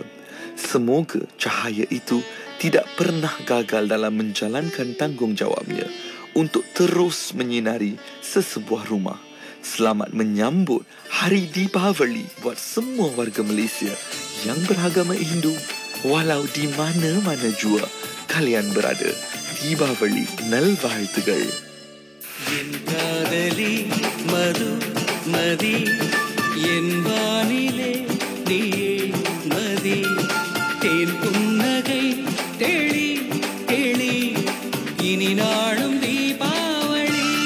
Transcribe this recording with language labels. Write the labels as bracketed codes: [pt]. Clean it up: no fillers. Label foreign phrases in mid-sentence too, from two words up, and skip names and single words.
[ms] Semoga cahaya itu tidak pernah gagal dalam menjalankan tanggungjawabnya untuk terus menyinari sesebuah rumah. Selamat menyambut Hari Dipawali buat semua warga Malaysia yang beragama Hindu walau di mana-mana jua kalian berada. [ta] Dipawali நல்வாழ்த்துகள். என் காதலி மது மதி என் வானிலே நீயே மதி தேன் புன்னகை தெளி தெளி இனி நாளும் தீபாவளி